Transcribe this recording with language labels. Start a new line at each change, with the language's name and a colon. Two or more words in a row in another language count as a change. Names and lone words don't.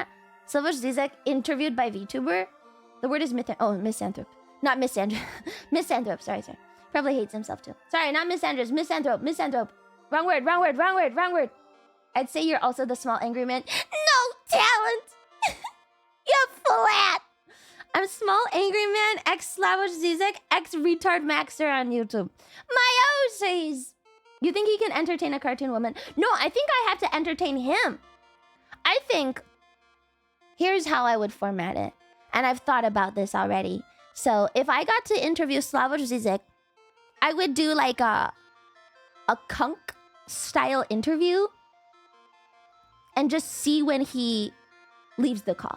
English: Slavoj Zizek interviewed by VTuber. The word is misanthrope. Not misandrop. Misanthrope, sorry. Probably hates himself too. Sorry, not misandrop, misanthrope. Wrong word. I'd say you're also the small angry man. No talent! You're flat! I'm small angry man, ex-Slavoj Zizek, ex-retard Maxer on YouTube. My O's! You think he can entertain a cartoon woman? No, I think I have to entertain him. I think... Here's how I would format it. And I've thought about this already. So, if I got to interview Slavoj Zizek, I would do like a kunk-style interview and just see when he leaves the call.